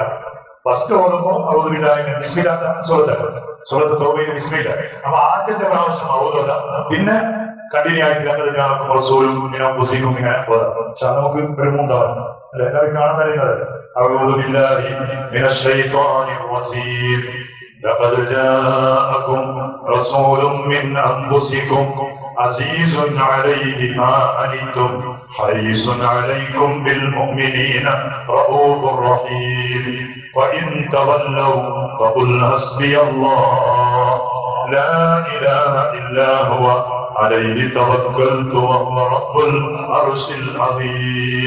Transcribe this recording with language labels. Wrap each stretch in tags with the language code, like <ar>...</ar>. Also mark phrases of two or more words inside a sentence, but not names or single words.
<ml>ഫസ്റ്റ് ഓതുമ്പോ സൂറത്ത് തൗബയിൽ ബിസ്മില്ല. അപ്പൊ ആദ്യത്തെ പ്രാവശ്യം ഔദോദ, പിന്നെ കണ്ടിന്യൂ ആയിട്ട് റസൂലും ഇങ്ങനെ ഓതാം. പക്ഷെ നമുക്ക് ഒരു 3 തവണ അല്ലെ എല്ലാവരും കാണാൻ തരുന്നത്.</ml> <ar>أعوذ بالله من الشيطان الرجيم. لقد جاءكم رسول من أنفسكم عزيز عليه ما عنتم حريص عليكم بالمؤمنين رؤوف رحيم فإن تولوا فقل حسبي الله لا إله إلا هو عليه توكلت وهو رب العرش العظيم.</ar>